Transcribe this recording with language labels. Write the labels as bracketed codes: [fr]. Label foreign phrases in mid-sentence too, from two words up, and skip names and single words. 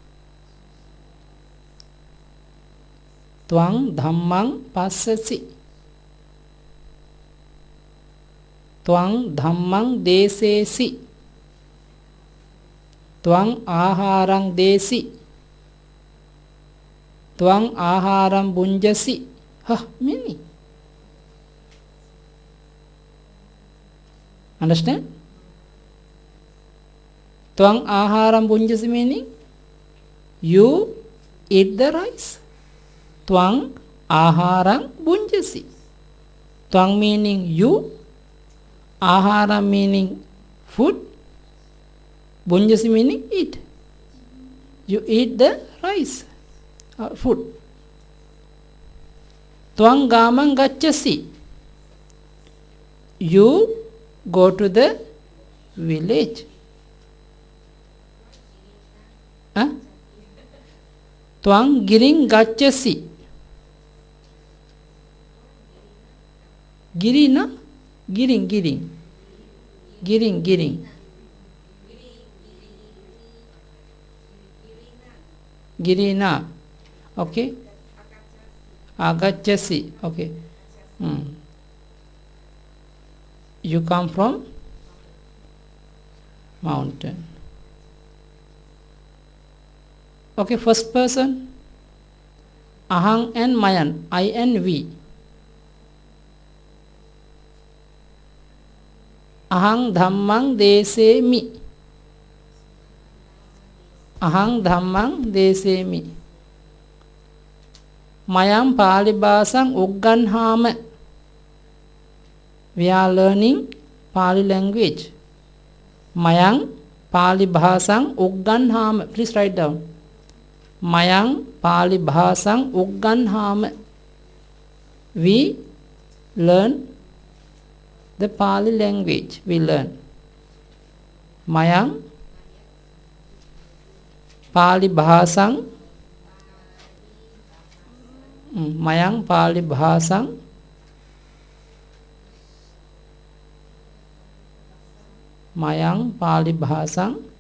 [pi] Twang dhammang passasi. Twang dhammang desesi. Twang aharang desi. Twang aharam bunjasi. [en] Many. Understand? [pi] Twang aharam bunjasi [en] meaning you eat the rice. [pi] Twang aharam bunjasi. [en] Twang meaning you, aharam meaning food, bunjasi meaning eat. You eat the rice or food. [pi] Twang gamang gacchasi. [en] You go to the village. [pi] Twang giring gacchasi. Girina? Giring. Girina. Okay. Agacchasi. [en] Okay. You come from mountain. Okay, first person. Ahang and mayan. I and we. [pi] Ahang dhammang desemi. Ahang dhammang desemi. Mayam Pali Bhasang Ugganhama. [en] We are learning Pali language. [pi] Mayang Pali Bhasang Ugganhama. [en] Please write down. [pi] Mayang Pali Bhasang Ugganhama. [en] We learn the Pali language. We learn. [pi] Mayang Pali Bhasang. Mayang Pali Bhasang. Mayang Pali Bhasang.